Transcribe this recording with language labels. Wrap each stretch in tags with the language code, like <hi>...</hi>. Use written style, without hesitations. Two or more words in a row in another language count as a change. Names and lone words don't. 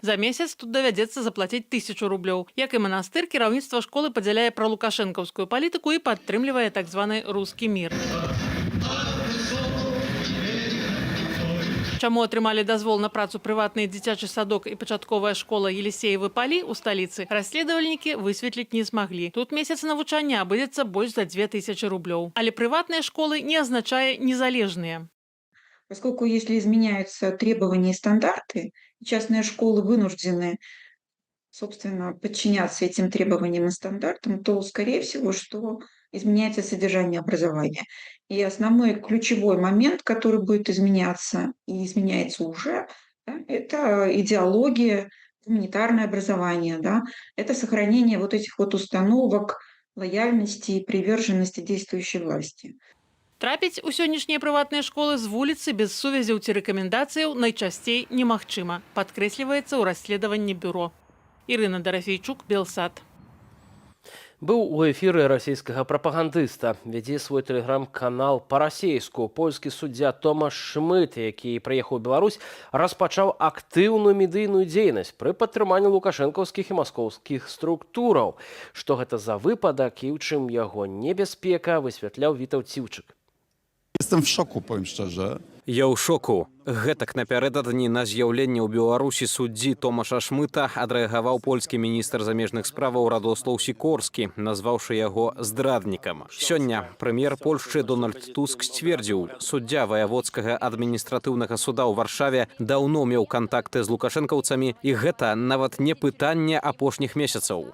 <be>За месяц тут давядзецца заплаціць 1000 рублёў. Як і манастыр, кіраўніцтва школы падзяляе пралукашэнкаўскую палітыку і падтрымлівае так званы «рускі мір». Чаму атрымалі дазвол на працу прыватны дзіцячы садок і пачатковая школа Елисеевы палі ў сталіцы, расследавальнікі высветліць не змаглі. Тут месяц навучання абыдзецца больш за 2000 рублёў. Але прыватныя школы не азначае незалежныя.</be> <ru>Поскольку если изменяются требования и стандарты, частные школы вынуждены, собственно, подчиняться этим требованиям и стандартам, то, скорее всего, что изменяется содержание образования. И основной ключевой момент, который будет изменяться и изменяется уже, да, это идеология, гуманитарное образование, да, это сохранение вот этих вот установок лояльности и приверженности действующей власти.</ru> <be>Трапіць у сённяшнія прыватныя школы з вуліцы без сувязяў ці рэкамендацыяў найчасцей немагчыма, падкрэсліваецца ў расследаванні бюро. Ірына Дарафейчук, Белсат. Быў у эфіры расійскага прапагандыста. Вядзе свой тэлеграм-канал па-расейску. Польскі суддзя Томаш Шмыт, які прыехаў у Беларусь, распачаў актыўную медыйную дзейнасць пры падтрыманні лукашэнкаўскіх і маскоўскіх структураў. Што гэта за выпадак і ў чым яго небяспека, высвятляў Вітаў Ціўчык.</be> <pl>Jestem w szoku, powiem szczerze.</pl> <be>Я ў шоку. Гэтак напярэдадні на з'яўленне ў Беларусі суддзі Томаша Шмыта адрэагаваў польскі міністр замежных справаў Радослаў Сікорскі, назваўшы яго здраднікам. Сёння прэм'ер Польшчы Дональд Туск сцвердзіў, суддзя ваяводскага адміністратыўнага суда ў Варшаве даўно меў кантакты з лукашэнкаўцамі, і гэта нават не пытанне апошніх месяцаў.</be>